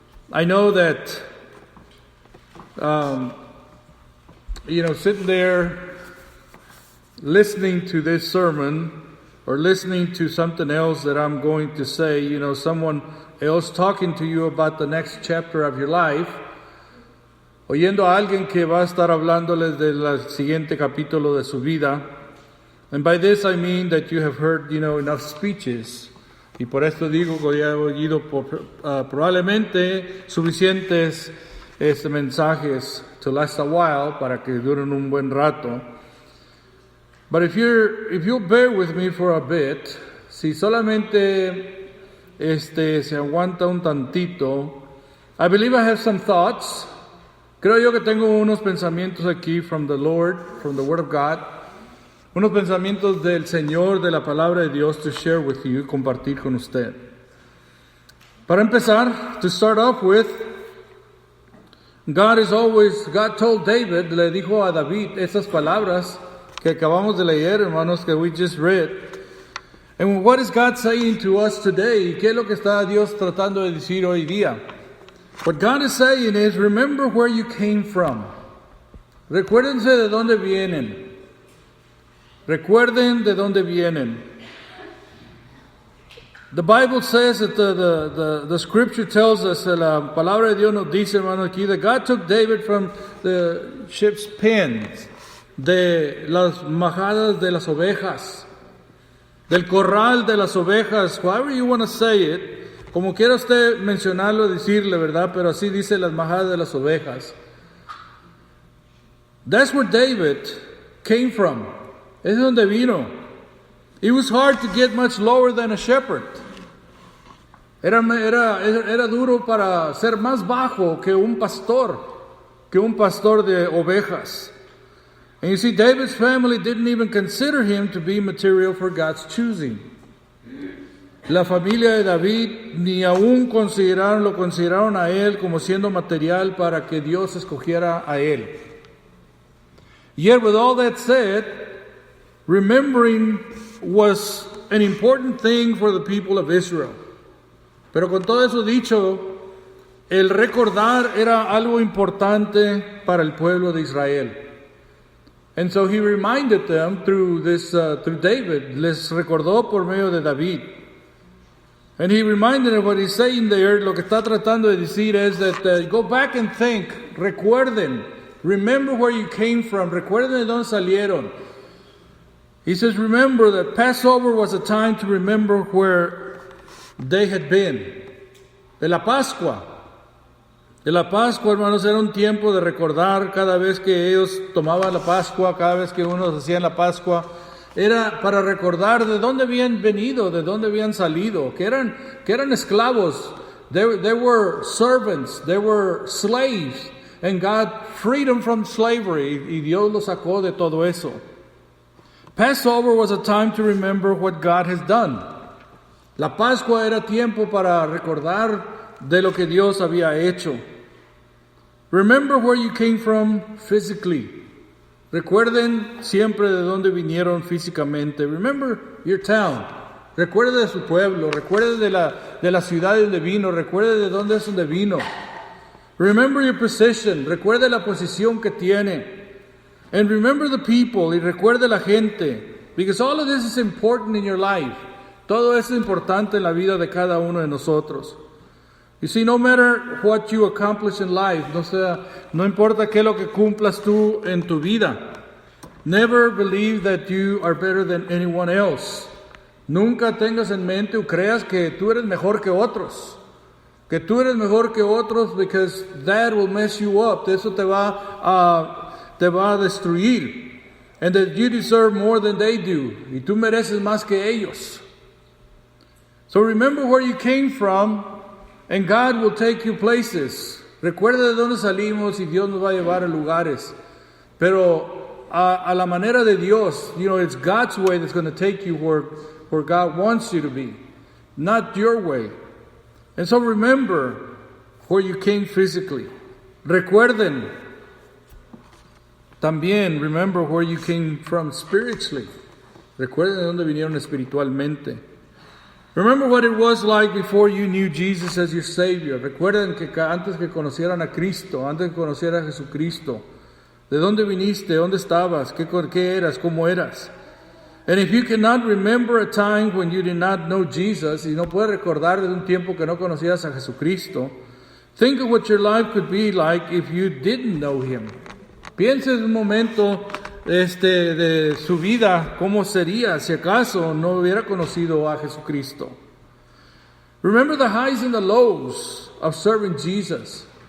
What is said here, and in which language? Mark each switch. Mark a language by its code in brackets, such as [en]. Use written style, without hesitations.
[en] I know that, sitting there listening to this sermon or listening to something else that I'm going to say, someone else talking to you about the next chapter of your life, [es] oyendo a alguien que va a estar hablándoles del siguiente capítulo de su vida. [en] And by this I mean that you have heard, enough speeches. [es] Y por esto digo que ya he oído probablemente suficientes mensajes [en] to last a while, [es] para que duren un buen rato. [en] But if you'll bear with me for a bit, [es] si solamente se aguanta un tantito, [en] I believe I have some thoughts. [es] Creo yo que tengo unos pensamientos aquí [en] from the Lord, from the Word of God, [es] unos pensamientos del Señor, de la palabra de Dios, [en] to share with you, [es] compartir con usted. Para empezar, [en] to start off with, [es] God told David, le dijo a David esas palabras que acabamos de leer, hermanos, que [en] we just read. And what is God saying to us today? [es] ¿Qué es lo que está Dios tratando de decir hoy día? [en] What God is saying is, remember where you came from. [es] Recuérdense de dónde vienen. Recuerden de dónde vienen. [en] The Bible says that the scripture tells us, [es] la palabra de Dios nos dice, hermano, aquí, [en] that God took David from the sheep's pens, [es] de las majadas de las ovejas, [en] del corral de las ovejas, however you want to say it. [es] Como quiera usted mencionarlo, decirle, ¿verdad? Pero así dice las majadas de las ovejas. [en] That's where David came from. [es] Es donde vino. [en] It was hard to get much lower than a shepherd. [es] Era duro para ser más bajo que un pastor de ovejas. [en] And you see, David's family didn't even consider him to be material for God's choosing. [es] La familia de David ni aún lo consideraron a él como siendo material para que Dios escogiera a él. [en] Yet with all that said, remembering was an important thing for the people of Israel. [es] Pero con todo eso dicho, el recordar era algo importante para el pueblo de Israel. [en] And so he reminded them through David, [es] les recordó por medio de David. [en] And he reminded them what he's saying there, [es] lo que está tratando de decir es [en] that go back and think, [es] recuerden, [en] remember where you came from, [es] recuerden de dónde salieron. [en] He says, remember that Passover was a time to remember where they had been. [es] De la Pascua, hermanos, era un tiempo de recordar cada vez que ellos tomaban la Pascua, cada vez que unos hacían la Pascua, era para recordar de dónde habían venido, de dónde habían salido, que eran esclavos. [en] They were servants, they were slaves, and God freed them from slavery, [es] y Dios los sacó de todo eso. [en] Passover was a time to remember what God has done. [es] La Pascua era tiempo para recordar de lo que Dios había hecho. [en] Remember where you came from physically. [es] Recuerden siempre de dónde vinieron físicamente. [en] Remember your town. [es] Recuerde de su pueblo. Recuerde de la ciudad donde vino. Recuerde de dónde es donde vino. [en] Remember your position. [es] Recuerde la posición que tiene. [en] And remember the people. [es] Y recuerde la gente. [en] Because all of this is important in your life. [es] Todo eso es importante en la vida de cada uno de nosotros. [en] You see, no matter what you accomplish in life, [es] no importa qué es lo que cumplas tú en tu vida, [en] never believe that you are better than anyone else. [es] Nunca tengas en mente o creas que tú eres mejor que otros. Que tú eres mejor que otros, [en] because that will mess you up. [es] Eso te va a destruir. [en] And that you deserve more than they do. [es] Y tú mereces más que ellos. [en] So remember where you came from, and God will take you places. [es] Recuerda de dónde salimos y Dios nos va a llevar a lugares. Pero a la manera de Dios, [en] it's God's way that's going to take you where God wants you to be, not your way. And so remember where you came physically. [es] Recuerden. También [en] remember where you came from spiritually. [es] Recuerden de dónde vinieron espiritualmente. [en] Remember what it was like before you knew Jesus as your Savior. [es] Recuerden que antes que conocieran a Cristo, antes que conocieran a Jesucristo, ¿de dónde viniste? ¿Dónde estabas? ¿Qué eras? ¿Cómo eras? [en] And if you cannot remember a time when you did not know Jesus, [es] y no puedes recordar de un tiempo que no conocías a Jesucristo, [en] think of what your life could be like if you didn't know Him. [es] Piensa en un momento de su vida, cómo sería si acaso no hubiera conocido a Jesucristo. [en] Remember the highs and the lows of serving Jesus.